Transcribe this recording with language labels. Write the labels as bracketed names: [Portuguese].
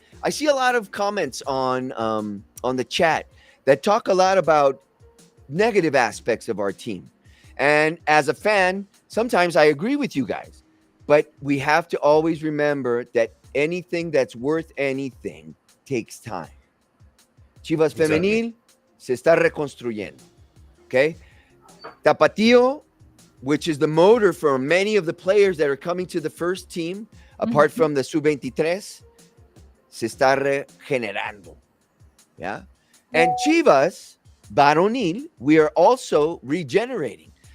[English] I see a lot of comments on the chat that talk a lot about negative aspects of our team. And as a fan, sometimes I agree with you guys. But we have to always remember that anything that's worth anything takes time. [Spanish] Chivas Femenil se está reconstruyendo. [English] Okay? Tapatio, which is the motor for many of the players that are coming to the first team, apart from the sub-23, [Spanish] se está regenerando. [English] Yeah? And Chivas Varonil, we are also regenerating.